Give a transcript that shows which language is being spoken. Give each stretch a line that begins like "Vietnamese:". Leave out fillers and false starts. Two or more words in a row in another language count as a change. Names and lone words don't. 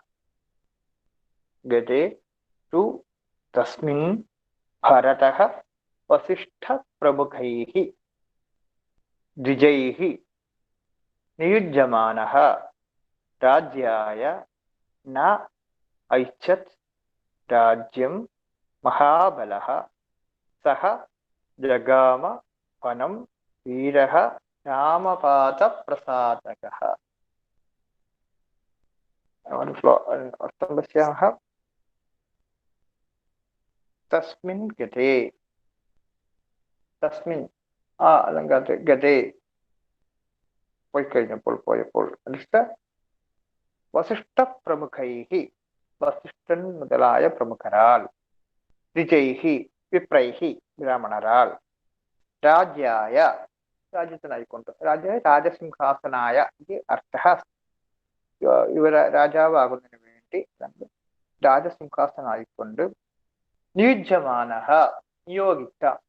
Sanskrit: गते तु तस्मिन् भरतः वसिष्ठप्रमुखैः द्विजैः नियुज्यमानः राज्याय न ऐच्छत् राज्यं महाबलः सः जगाम वनं वीरः रामपादप्रसादकः। अर्थं पश्यामः। तस्मिन् गते, तस्मिन् अलङ्कारः गते പോയപ്പോൾ
Malayalam: വസിഷ്ഠപ്രമുഖൈഹി വസിഷ്ഠൻ മുതലായ പ്രമുഖരാൽ
Sanskrit: ദ്വിജൈഹി വിപ്രൈഹി
Malayalam: ബ്രാഹ്മണരാൽ രാജ്യായ രാജ്യത്തിനായിക്കൊണ്ട്
Sanskrit: രാജ്യായ രാജസിംഹാസനായ
Malayalam: ഇത് അർത്ഥः ഇവർ രാജാവാകുന്നതിന് വേണ്ടി രാജസിംഹാസനായിക്കൊണ്ട് നിയുജ്യമാനഃ നിയോഗിച്ച